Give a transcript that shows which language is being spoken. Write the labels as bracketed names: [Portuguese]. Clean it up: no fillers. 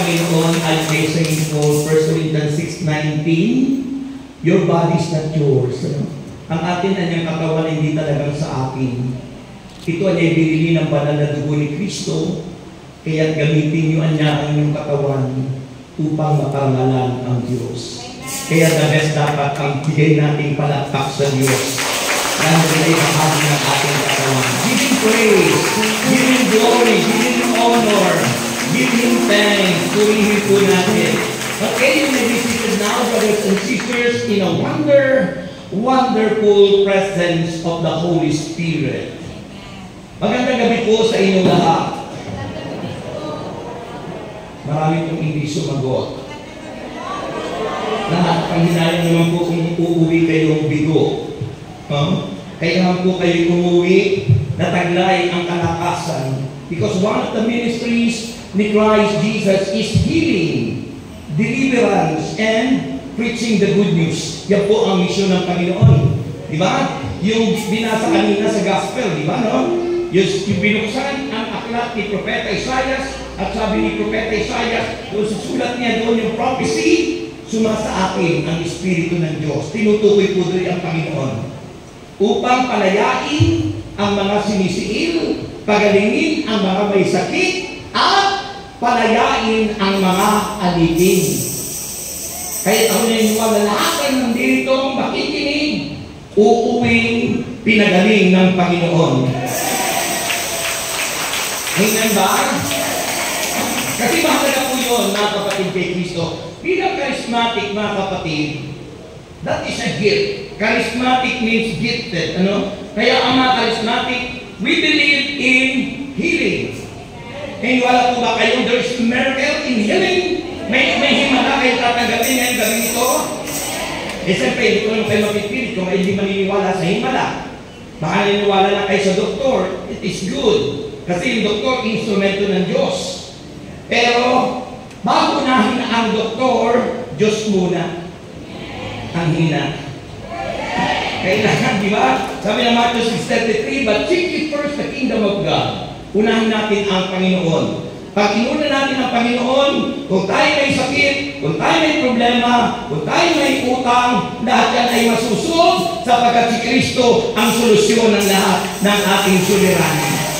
[English] Corinthians 6:19, your body is not yours. [Filipino] Ang atin anyang katawan hindi talagang sa akin. Ito ay binili ng banal na dugo ni Kristo, kaya gamitin niyo niya ang inyong katawan upang mapangalan ang Diyos. Kaya [English] the best [Filipino] dapat ang bigay nating palakpak sa Diyos. Lalo na ibahagi ng ating katawan. [English] Give Him praise, give Him glory, give Him honor, give Him thanks. [Filipino] Purihin po natin. [English] Okay, you may be seated now, brothers and sisters, in a wonderful presence of the Holy Spirit. [Filipino] Magandang gabi po sa inyong lahat. Marami pong hindi sumagot. Lahat ang hinayang naman po kung uuwi kayong bigo. Kailangan po kayo umuwi na taglay ang kalakasan. [English] Because one of the ministries ni Christ Jesus is healing, deliverance, and preaching the good news. [Filipino] Yan po ang misyon ng Panginoon. Di ba? Yung binasa kanina sa gospel, di ba, no? Yung binuksan ang aklat ni Propeta Isaias, at sabi ni Propeta Isaias, doon susulat niya doon yung prophecy, sumasa akin ang Espiritu ng Diyos. Tinutukoy po doon ang Panginoon. Upang palayain ang mga sinisiil, pagalingin ang mga may sakit, at palayain ang mga alipin. Kaya ako naniniwala na lahat ng nandito makikinig, uuwing pinagaling ng Panginoon. Amen ba? Kasi mahalaga po yun, mga kapatid kay Kristo. Bilang charismatic, mga kapatid, [English] that is a gift. Charismatic means gifted. [Filipino] Ano? Kaya ang mga [English] charismatic, we believe in healing. And [Filipino] wala po ba kayo, [English] there is miracle in healing? [Filipino] May himala kayo tatanggapin ngayong gabi ito? Eh siyempre, hindi ko naman kayo mapipilit kung hindi maniniwala sa himala. Baka naniniwala na kayo sa doktor, [English] it is good. [Filipino] Kasi yung doktor, instrumento ng Diyos. Pero, bago nahin ang doktor, Diyos muna ang hina. Kailangan, di ba? Sabi ng [English] Matthew 6:33, but seek ye first the kingdom of God. [Filipino] Unahin natin ang Panginoon. Pag inuna natin ang Panginoon, kung tayo may sakit, kung tayo may problema, kung tayo may utang, lahat yan ay masusunod sapagkat si Kristo ang solusyon ng lahat ng ating suliranin.